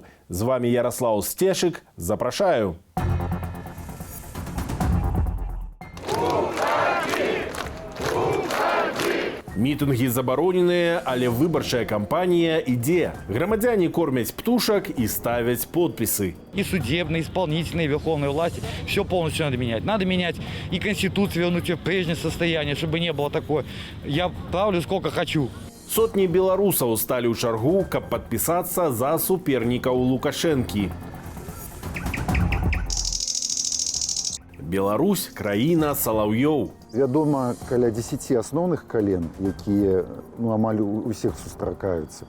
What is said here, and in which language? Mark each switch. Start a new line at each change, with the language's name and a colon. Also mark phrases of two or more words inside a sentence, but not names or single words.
Belarusian: З вами Ярослав Стешык. Запрашаю. Мітынгі забароненыя, але выбарчая кампанія ідзе. Грамадзяне кормяць птушак і ставяць подпісы.
Russian: И судебные, исполнительные, верховные власти. Все полностью надо менять. Надо менять и Конституцию, вернуть ее в прежнее состояние, чтобы не было такое. Я правлю сколько хочу.
Belarusian: Сотні беларусаў сталі ў чаргу, каб падпісацца за супернікаў Лукашэнкі. Беларусь – краіна салаўёў. Вядома, каля 10 асноўных кален, якія амаль у ўсіх сустракаюцца.